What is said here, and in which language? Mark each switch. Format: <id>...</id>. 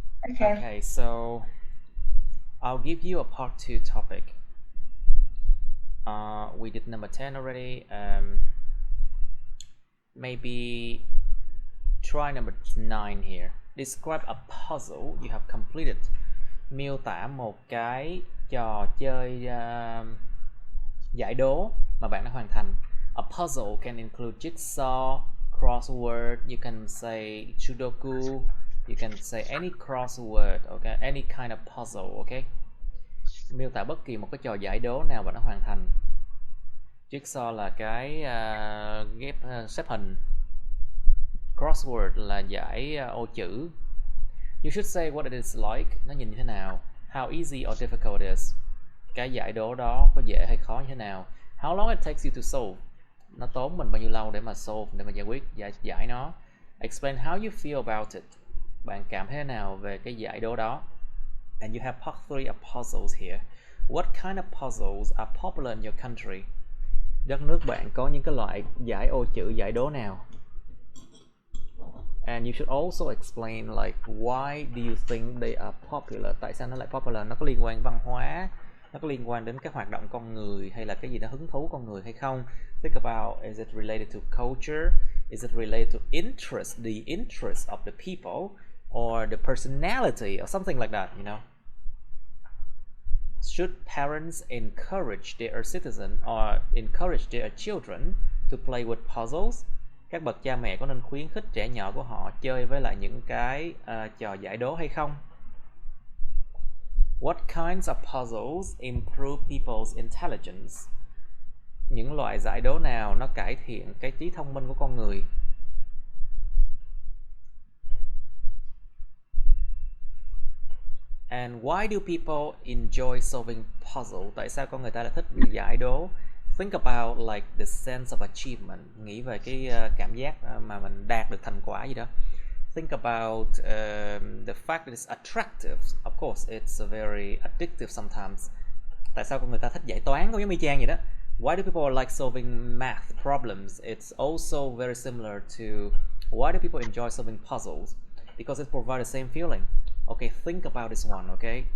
<en>Okay, so I'll give you a part 2 topic. We did number 10 already. Maybe try number 9 here. Describe a puzzle you have completed.</en> <vi>Miêu tả một cái trò chơi giải đố mà bạn đã hoàn thành.</vi> <en>A puzzle can include jigsaw, crossword, you can say sudoku, you can say any crossword, okay, any kind of puzzle, okay.</en> <vi>Miêu tả bất kỳ một cái trò giải đố nào bạn đã hoàn thành. Jigsaw là cái ghép xếp hình. Crossword là giải ô chữ.</vi> <en>You should say what it is like,</en> <vi>nó nhìn như thế nào.</vi> <en>How easy or difficult it is.</en> <vi>Cái giải đố đó có dễ hay khó như thế nào.</vi> <en>How long it takes you to solve.</en> <vi>Nó tốn mình bao nhiêu lâu để mà solve, để mà giải quyết, giải nó.</vi> <en>Explain how you feel about it.</en> <vi>Bạn cảm thế nào về cái giải đố đó.</vi> <en>And you have part 3 of puzzles here. What kind of puzzles are popular in your country?</en> <vi>Đất nước bạn có những cái loại giải ô chữ, giải đố nào?</vi> <en>And you should also explain like why do you think they are popular?</en> <vi>Tại sao nó lại popular? Nó có liên quan văn hóa, nó có liên quan đến các hoạt động con người hay là cái gì đó hứng thú con người hay không?</vi> <en>Think about, is it related to culture? Is it related to interest, the interest of the people, or the personality, or something like that, you know? Should parents encourage their citizens or encourage their children to play with puzzles?</en> <vi>Các bậc cha mẹ có nên khuyến khích trẻ nhỏ của họ chơi với lại những cái trò giải đố hay không?</vi> <en>What kinds of puzzles improve people's intelligence?</en> <vi>Những loại giải đố nào nó cải thiện cái trí thông minh của con người?</vi> <en>And why do people enjoy solving puzzle?</en> <vi>Tại sao con người ta lại thích giải đố?</vi> <en>Think about like the sense of achievement.</en> <vi>Nghĩ về cái cảm giác mà mình đạt được thành quả gì đó.</vi> <en>Think about the fact that it's attractive. Of course, it's very addictive sometimes.</en> <vi>Tại sao con người ta thích giải toán, cũng giống y chang vậy đó.</vi> <en>Why do people like solving math problems? It's also very similar to why do people enjoy solving puzzles? Because it provides the same feeling. Okay, think about this one, okay?</en>